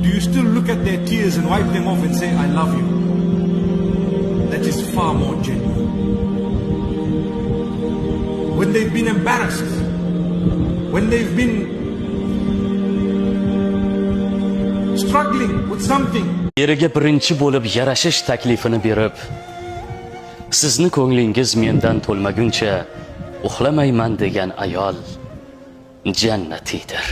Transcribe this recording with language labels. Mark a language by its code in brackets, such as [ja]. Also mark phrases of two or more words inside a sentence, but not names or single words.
[en] Do you still look at their tears and wipe them off and say, I love you? That is far more genuine. When they've been embarrassed, when they've been struggling with something. [uz] Eriga birinchi bo'lib yarashish taklifini berib, sizni ko'nglingiz mendan to'lmaguncha uxlamayman degan ayol jannatiydir.